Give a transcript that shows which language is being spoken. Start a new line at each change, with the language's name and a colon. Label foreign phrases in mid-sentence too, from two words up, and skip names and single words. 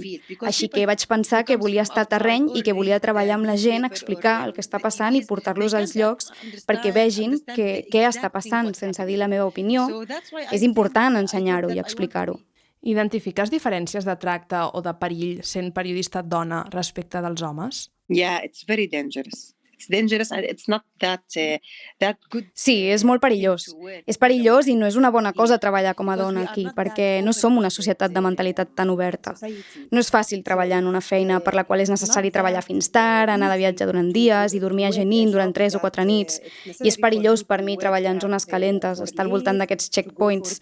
Catalan: Així que vaig pensar que volia estar al terreny i que volia treballar amb la gent, explicar el que està passant i portar-los als llocs perquè vegin què està passant sense dir la meva opinió. És important ensenyar-ho i explicar-ho. Identifiques diferències de tracte o de perill sent periodista dona respecte dels homes?
English: Yeah, it's very dangerous. It's dangerous and it's not that good.
Catalan: Sí, és molt perillós. És perillós i no és una bona cosa treballar com a dona aquí, perquè no som una societat de mentalitat tan oberta. No és fàcil treballar en una feina per la qual és necessari treballar fins tard, anar de viatge durant dies i dormir a Jenin durant 3 o 4 nits. I és perillós per mi treballar en zones calentes, estar al voltant d'aquests checkpoints.